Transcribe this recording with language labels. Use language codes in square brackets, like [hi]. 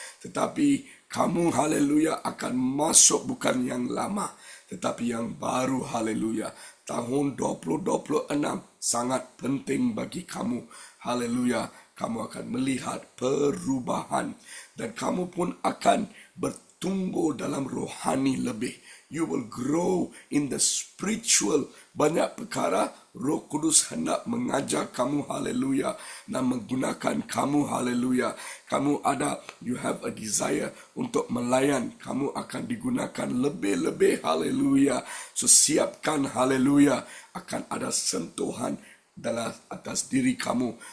[ms] Tetapi kamu, haleluya, akan masuk bukan yang lama, tetapi yang baru, haleluya. Tahun 2026 sangat penting bagi kamu, haleluya. Kamu akan melihat perubahan dan kamu pun akan bertumbuh dalam rohani lebih. [en] You will grow in the spiritual. [ms] Banyak perkara Roh Kudus hendak mengajar kamu, haleluya, dan menggunakan kamu, haleluya. [en] You have a desire [ms] untuk melayan. Kamu akan digunakan lebih-lebih, haleluya. So siapkan, haleluya. Akan ada sentuhan dalam atas diri kamu.